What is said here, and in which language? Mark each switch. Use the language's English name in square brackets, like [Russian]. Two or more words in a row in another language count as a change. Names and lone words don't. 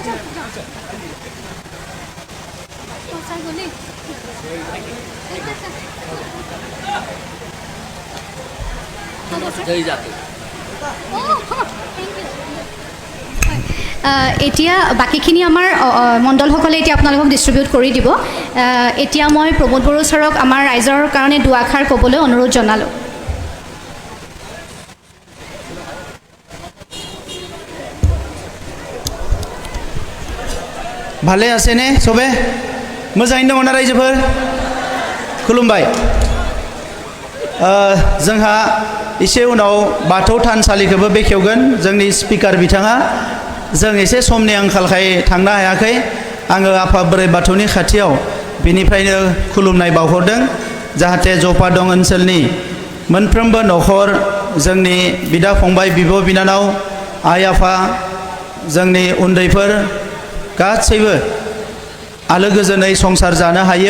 [Assamese] এতিয়া বাকীখিনি আমাৰ মণ্ডলসকলে এতিয়া আপোনালোকক ডিষ্ট্ৰিবিউট কৰি দিব। এতিয়া মই প্ৰমোদ বড়ো ছাৰক আমাৰ ৰাইজৰ কাৰণে দুআষাৰ ক'বলৈ অনুৰোধ জনালোঁ। ভালে আছেনে চবে? [Bodo] मोजाङैनो दङ ना रायजोफोर? खुलुमबाय। जोंहा एसे उनाव बाथौ थानसालिखौबो बेखेवगोन जोंनि स्पिकार बिथाङा। जों एसे समनि आंखालखाय थांनो हायाखै। आङो आफा बोराइ बाथौनि खाथियाव बिनिफ्रायनो खुलुमनाय बावहरदों जाहाथे जपादं ओनसोलनि मोनफ्रोमबो न'खर जोंनि बिदा फंबाय बिब' बिनानाव आइ आफा जोंनि उन्दैफोर गासैबो आलो गोजोनै संसार जानो हायो।